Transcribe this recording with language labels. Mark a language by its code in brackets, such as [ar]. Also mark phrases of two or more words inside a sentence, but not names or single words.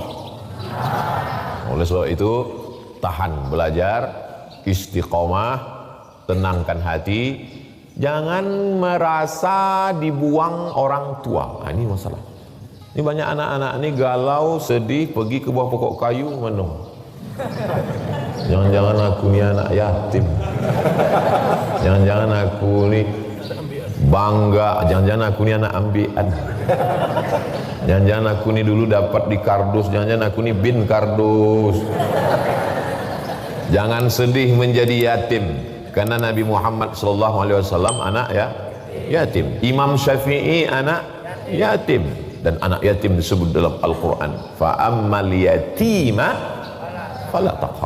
[id] Oleh sebab itu, tahan belajar, istiqomah, tenangkan hati, jangan merasa dibuang orang tua. Nah, ini masalah. Ini banyak anak-anak ini galau, sedih, pergi ke bawah pokok kayu menung. Jangan-jangan aku ni anak yatim. Jangan-jangan aku ni bangga. Jangan-jangan aku ni anak ambian. Jangan-jangan aku ni dulu dapat di kardus. Jangan-jangan aku ni bin kardus. Jangan sedih menjadi yatim, karena Nabi Muhammad SAW anak yatim. Imam Syafi'i anak yatim, dan anak yatim disebut dalam Al-Quran. [ar] Fa'ammal yatima fala taqhar.